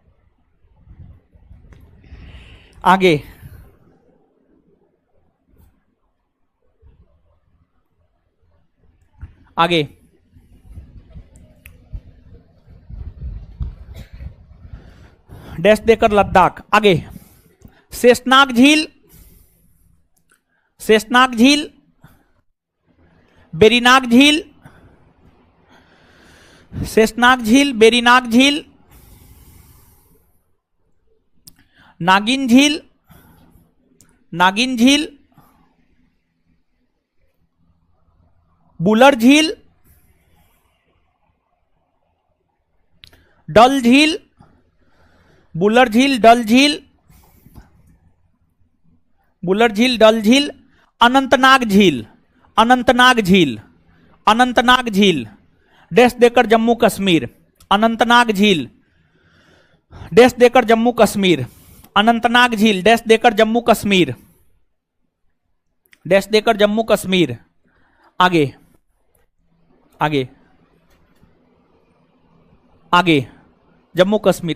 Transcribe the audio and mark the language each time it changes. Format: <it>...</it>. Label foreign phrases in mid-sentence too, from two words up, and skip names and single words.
<hi>आगे आगे डैश देकर लद्दाख। आगे शेषनाग झील, शेषनाग झील, बेरीनाग झील, शेषनाग झील, बेरीनाग झील, नागिन झील, नागिन झील, बुलर झील, डल झील, बुलर झील, डल झील, बुलर झील, डल झील, अनंतनाग झील, अनंतनाग झील, अनंतनाग झील, डैश देकर जम्मू कश्मीर, अनंतनाग झील, डैश देकर जम्मू कश्मीर, अनंतनाग झील, डैश देकर जम्मू कश्मीर, डैश देकर जम्मू कश्मीर। आगे आगे आगे जम्मू कश्मीर।</hi>